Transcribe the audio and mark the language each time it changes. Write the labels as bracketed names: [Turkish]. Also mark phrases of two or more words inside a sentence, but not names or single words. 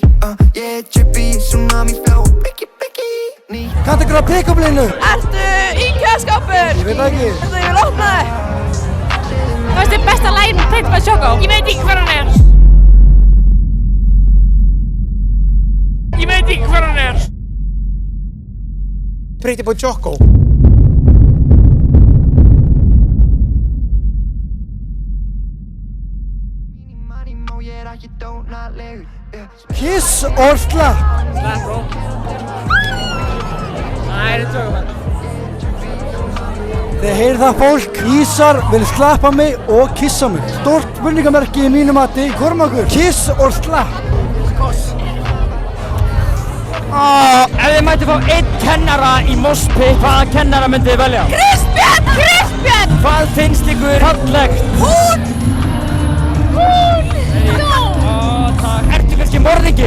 [English] Ég trippy, tsunami flow, biggie, ný. [Icelandic] Kanntu ykkur á pick-up-línu? Ertu í kjöðskápur? Ég veit ekki. Þetta ég vil opna þig. Hvað er besta lagin með Pretty Boy Choco? Ég veit ekki hver hann er. Ég veit ekki hver hann er. Pretty Boy Choco. [English] Kiss or slap? Slap, bro. [Icelandic] Nei, þetta tökum við. Þið heyrið það fólk, Ísar vil slappa mig og kissa mig. Stórt spurningamerki í mínu mati. Kormákur, [English] kiss or slap? [Icelandic] Ef þið mætti fá einn kennara í Mospit, hvaða kennara myndið þið velja? Kristbjörn! Kristbjörn! Hvað finnst ykkur fallegt? Hún! Takk. Ertu kannski morðingi?